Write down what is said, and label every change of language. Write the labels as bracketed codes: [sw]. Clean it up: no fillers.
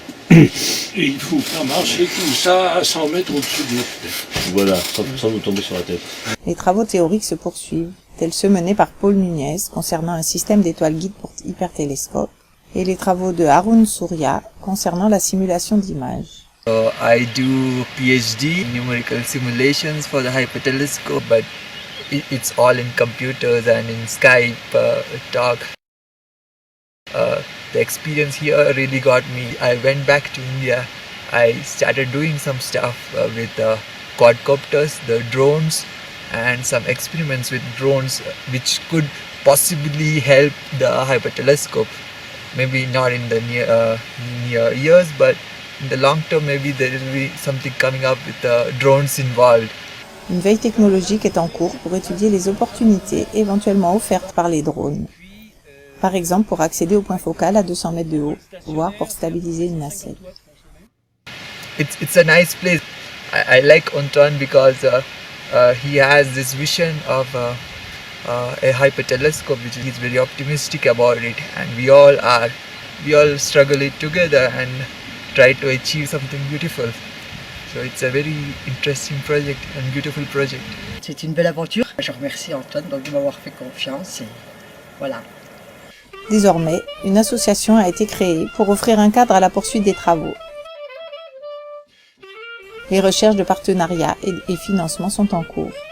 [fr] Et il faut faire marcher tout ça à 100 mètres au-dessus de notre tête. Voilà, sans nous tomber sur la tête. Les travaux théoriques se poursuivent, tels ceux menés par Paul Nunez concernant un système d'étoiles guides pour hypertélescope, et les travaux de Arun Surya concernant la simulation d'images. [en] I do PhD in numerical simulations for the hypertelescope, but it's all in computers and in Skype talk. The experience here really got me. I went back to India. I started doing some stuff with the quadcopters, the drones, and some experiments with drones which could possibly help the hypertelescope. Maybe not in the near years, but in the long term, maybe there will be something coming up with the drones involved. [fr] Une veille technologique est en cours pour étudier les opportunités éventuellement offertes par les drones. Par exemple pour accéder au point focal à 200 mètres de haut, voire pour stabiliser une nacelle. [en] It's a nice place. I like Antoine because he has this vision of a hypertelescope, which he's very optimistic about it, and we all struggle it together and try to achieve something beautiful. So it's a very interesting project and beautiful project. [fr] C'est une belle aventure. Je remercie Antoine donc, de m'avoir fait confiance et voilà. Désormais, une association a été créée pour offrir un cadre à la poursuite des travaux. Les recherches de partenariat et financement sont en cours.